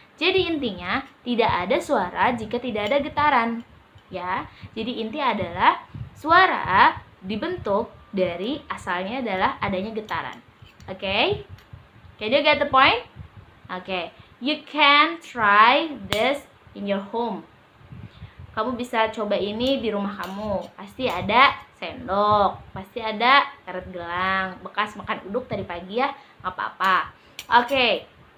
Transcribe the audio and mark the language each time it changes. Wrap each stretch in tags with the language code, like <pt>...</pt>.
<id>Jadi intinya tidak ada suara jika tidak ada getaran. Ya, jadi inti adalah suara dibentuk dari asalnya adalah adanya getaran.</id> <en>Okay? Can you get the point? Okay. You can try this in your home.</en> <id>Kamu bisa coba ini di rumah kamu. Pasti ada sendok, pasti ada karet gelang, bekas makan uduk tadi pagi ya, nggak apa-apa. Okay.</id>